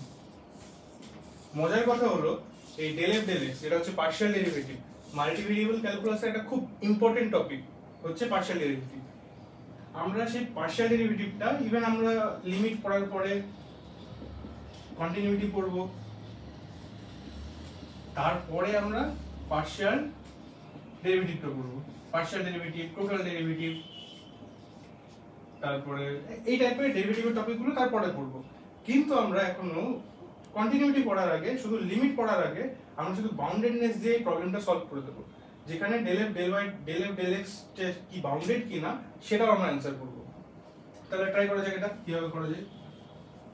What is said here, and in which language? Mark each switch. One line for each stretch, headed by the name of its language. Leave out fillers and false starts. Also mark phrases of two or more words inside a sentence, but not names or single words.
Bangla: মজার কথা হলো এই
English: del f del x
Bangla: এটা হচ্ছে
English: partial derivative. multi variable calculus
Bangla: একটা খুব
English: important topic
Bangla: হচ্ছে
English: partial derivative.
Bangla: আমরা সেই
English: partial derivative
Bangla: ইভেন আমরা লিমিট পড়ার পরে কন্টিনিউইটি পড়ব, তারপরে আমরা
English: partial derivative
Bangla: পড়ব,
English: partial derivative, total derivative,
Bangla: তারপরে এই টাইপের ডেরিভেটিভের টপিকগুলো তারপরে পড়ব। কিন্তু আমরা এখনো কন্টিনিউইটি পড়ার আগে, শুধু লিমিট পড়ার আগে আমরা শুধু বাউন্ডেডনেস দিয়ে
English: problem solve
Bangla: করে দেবো, যেখানে
English: del f del y del f del x
Bangla: কি বাউন্ডেড কিনা সেটাও আমরা অ্যানসার করব। তাহলে ট্রাই করা যাক এটা কিভাবে করা যায়।